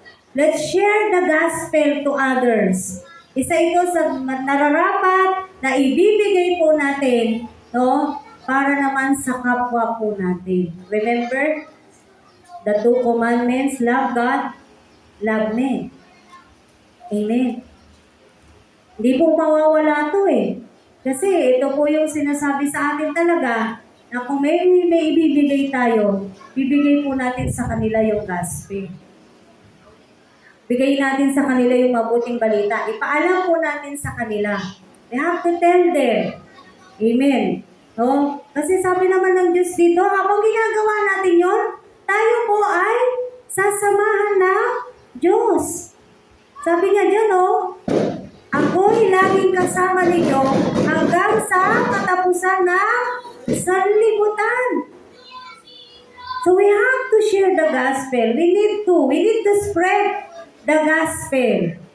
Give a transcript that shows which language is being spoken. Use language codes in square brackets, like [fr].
[en] Let's share the gospel to others. [tl] Isa ito sa nararapat na ibibigay po natin, no? Para naman sa kapwa po natin. [en] Remember, the 2 commandments, love God, love men. Amen. [tl] Hindi po mawawala to eh. Kasi ito po yung sinasabi sa atin talaga na kung may ibibigay tayo, bibigay po natin sa kanila yung gospel. Bigay natin sa kanila yung mabuting balita. Ipaalam po natin sa kanila. [en] We have to tell them. Amen. No? [tl] Kasi sabi naman ng Diyos dito, habang ginagawa natin yon, tayo po ay sasamahan ng Diyos. Sabi niya dyan, ako'y laging kasama ninyo hanggang sa katapusan ng sanlibutan. [en] So we have to share the gospel. We need to spread the gospel.